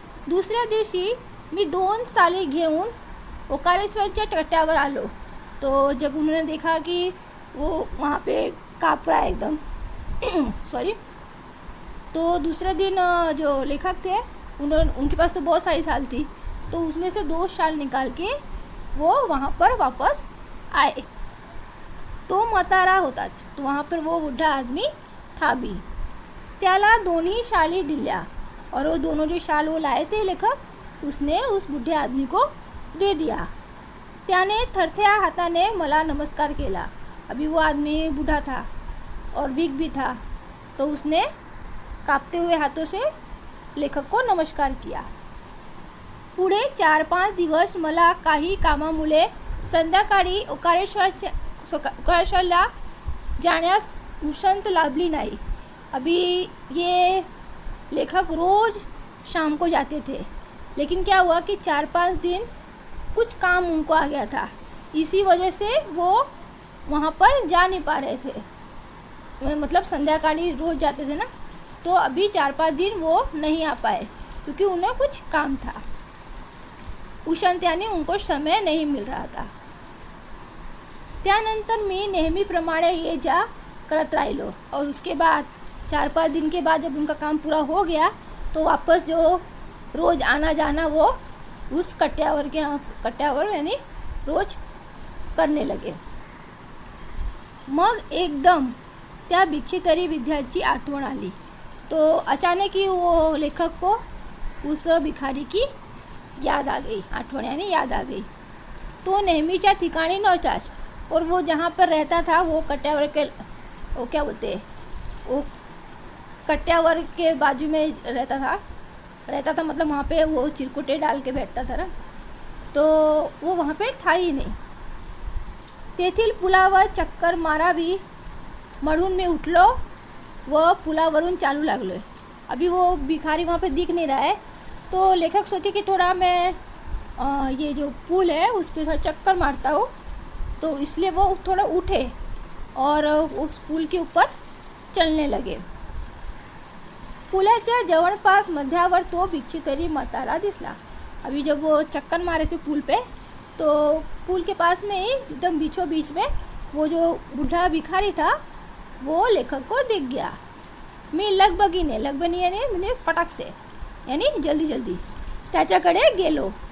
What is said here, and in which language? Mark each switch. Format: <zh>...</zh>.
<mr>दुसऱ्या दिवशी मी 2 साली घेऊन ओकारेश्वरच्या कट्ट्यावर आलो।</mr> <hi>तो जब उन्होंने देखा कि वो वहाँ पे काँप रहा है एकदम सॉरी, तो दूसरे दिन जो लेखक थे उनके पास तो बहुत सारी शाल थी, तो उसमें से 2 शाल निकाल के वो वहाँ पर वापस आए। तो</hi> <mr>म्हातारा होता,</mr> <hi>तो वहाँ पर वो बूढ़ा आदमी था भी।</hi> <mr>त्याला दोन्ही शाली दिल्या</mr> <hi>और वो दोनों जो शाल वो लाए थे लेखक, उसने उस बूढ़े आदमी को दे दिया।</hi> <mr>त्याने थरथ्या हाताने मला नमस्कार केला।</mr> <hi>अभी वो आदमी बूढ़ा था और वीक भी था, तो उसने कांपते हुए हाथों से लेखक को नमस्कार किया।</hi> <mr>पुढे 4-5 दिवस मला काही कामामुळे संध्याकाळी ओकारेश्वरला जाण्यास उसंत लाभली नहीं।</mr> <hi>अभी ये लेखक रोज़ शाम को जाते थे, लेकिन क्या हुआ कि 4-5 दिन कुछ काम उनको आ गया था, इसी वजह से वो वहाँ पर जा नहीं पा रहे थे। मतलब संध्याकाळी रोज़ जाते थे ना, तो अभी 4-5 दिन वो नहीं आ पाए क्योंकि उन्हें कुछ काम था। उशंत यानी उनको समय नहीं मिल रहा था।</hi> <mr>त्यानंतर मी नेहमीप्रमाणे ये जा करत राहिलो</mr> <hi>और उसके बाद 4-5 दिन के बाद जब उनका काम पूरा हो गया तो वापस जो रोज़ आना जाना वो उस कट्यावर के यहाँ कट्यावर यानी रोज करने लगे.</hi> <mr>मग एकदम त्या भिक्षितरी विद्याची आठवण आली.</mr> <hi>तो अचानक ही वो लेखक को उस भिखारी की याद आ गई. आठवण यानी याद आ गई.</hi> <mr>तो नेहमीच्या ठिकाणी नव्हताच</mr> <hi>और वो जहाँ पर रहता था वो कट्यावर के वो क्या बोलते हैं वो कट्यावर के बाजू में रहता था मतलब वहाँ पे वो चिरकुटे डाल के बैठता था ना, तो वो वहाँ पे था ही नाही.</hi> <mr>तेथील पुलावर चक्कर मारावी म्हणून मी उठलो व पुलावरून चालू लागलो.</mr> <hi>अभी वो भिखारी वहाँ पे दिख नहीं रहा है, तो लेखक सोचे कि थोड़ा मैं ये जो पुल है उस पर थोड़ा चक्कर मारता हूँ. तो इसलिए वो थोड़ा उठे और उस पुल के ऊपर चलने लगे.</hi> <mr>पुलाच्या जवळपास मध्यावर तो भिक्षितरी म्हातारा दिसला.</mr> <hi>अभी जब वो चक्कर मारे थे पुल पे, तो पुल के पास में ही एकदम बीचों बीच में वो जो बूढ़ा भिखारी था वो लेखक को दिख गया.</hi> <mr>मी लगबगीने यानी म्हणजे</mr> <hi>फटाक से यानी जल्दी जल्दी</hi> <mr>त्याच्याकडे गेलो.</mr>